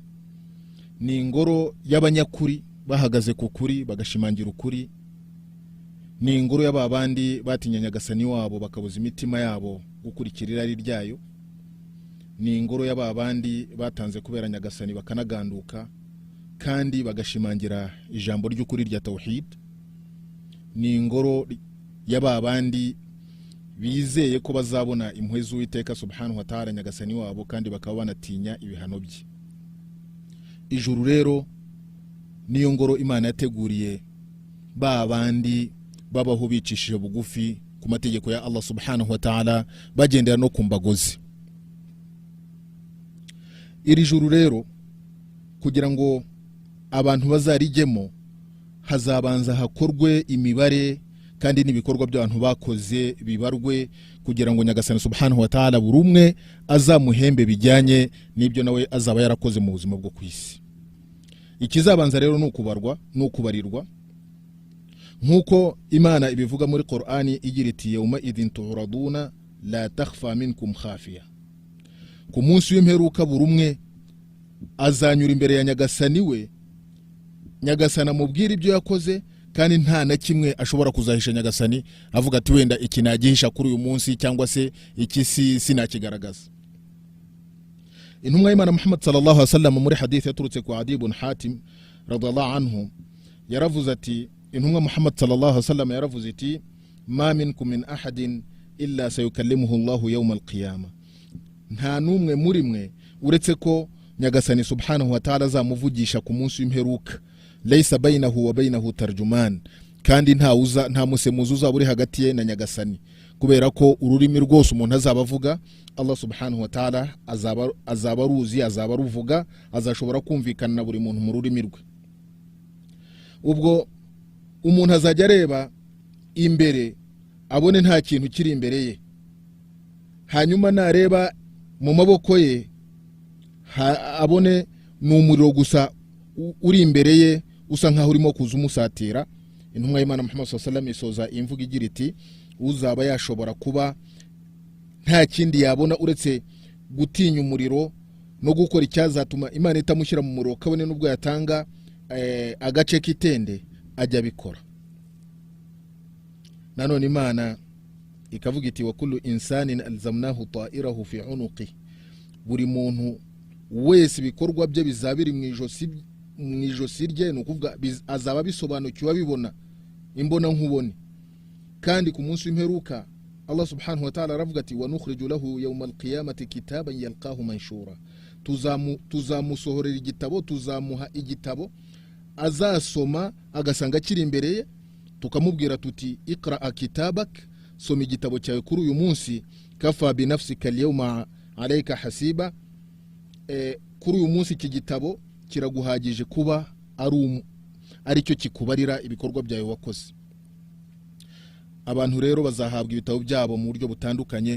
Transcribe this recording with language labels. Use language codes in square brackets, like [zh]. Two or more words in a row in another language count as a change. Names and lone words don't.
[rw] ni ingoro y'abanyakuri bahagaze ku kuri bagashimangira ukuri, ni ingoro y'ababandi batinya Nyagasani wabo bakabuza imitima yabo gukurikira irari ryayo, ni ingoro y'ababandi batanze kubera Nyagasani bakanaganduka kandi bagashimangira ijambo ry'ukuri rya tauhid, ni ingoro y'ababandi bizeye ko bazabona impuhwe z'Uwiteka [ar] سبحانه وتعالى [rw] Nyagasani wabo kandi bakaba banatinya ibihano bye. Ijuru rero niyo ngoro Imana yateguriye babandi babaho bicishije bugufi ku ku mategeko ya Allah [ar] سبحانه وتعالى, [rw] bagendera no ku mbagozi. Iri juru rero kugira ngo abantu bazarijyemo hazabanza hakorwe imibare kandi n'ibikorwa by'abantu bakoze bibarwe kugira ngo Nyagasani [ar] سبحانه وتعالى [rw] buri umwe azamuhembe bijyanye n'ibyo nawe azaba yarakoze mu buzima bwo kwisi. Ikizabanza rero nukubarwa nukubarirwa nkuko Imana ibivuga muri Qur'ani igira iti [ar] يومئذ تعرضون لا تخفى منكم خافية. [rw] Ku munsi w'imperuka buri umwe azanyura imbere ya Nyagasani we, Nyagasani amubwira ibyo yakoze kandi nta na kimwe ashobora kuzahisha Nyagasani avuga ati wenda iki nagihisha kuri uyu munsi cyangwa se iki sinakigaragaza. Intumwa y'Imana Muhammad [ar] صلى الله عليه وسلم [rw] muri hadith yaturutse ku Adi ibn Hatim [ar] رضي الله عنه [rw] yaravuze ati, intumwa Muhammad [ar] صلى الله عليه وسلم [rw] yaravuze ati, [ar] ما منكم من أحد إلا سيكلمه الله يوم القيامة. [rw] Nta numwe muri mwe uretse ko Nyagasani [ar] سبحانه وتعالى [rw] azamuvugisha ku munsi w'imperuka, [ar] ليس بينه وبينه ترجمان, [rw] kandi nta musemuzi uzaba uri hagati ye na Nyagasani, kubera ko ururimi rwose umuntu azaba avuga Allah [ar] سبحانه وتعالى [rw] azaba ruzi, azaba ruvuga, azashobora kumvikana na buri muntu mu rurimi rwe. Ubwo umuntu azajya areba imbere abone nta kintu kiri imbere ye, hanyuma nareba mu maboko ye abone n'umuriro gusa uri imbere ye usa nkaho urimo kuza umusatira. Intumwa y'Imana Muhammad [ar] صلى الله عليه وسلم [rw] isoza imvuga igira iti, uzaba yashobora kuba nta kindi yabona uretse gutinya umuriro no gukora icyazatuma Imana itamushyira mu muriro, kabone nubwo yatanga agace kitende ajya bikora. Nanone Imana ikavuga iti, [ar] وكل إنسان ألزمناه طائره في عنقه, [rw] buri muntu wese bikorwa bye bizabiri mu ijosi rye, nukuvuga azaba bisobanukiwe bibona imbona nkubone. Kandi ku munsi w'imperuka Allah [ar] سبحانه وتعالى [rw] aravuga ati, [ar] ونخرج له يوم القيامة كتابا يلقاه منشورا, [rw] tuzamusohorera igitabo, tuzamuha igitabo azasoma agasanga kiri imbere ye, tukamubwira tuti [ar] اقرأ كتابك, [rw] soma igitabo cyawe kuri uyu munsi, [ar] كفى بنفسك اليوم عليك حسيبا, [rw] kuri uyu munsi iki gitabo kiraguhagije kuba ari cyo kikubarira ibikorwa byawe wakoze. Abantu rero bazahabwa ibitabo byabo mu buryo butandukanye.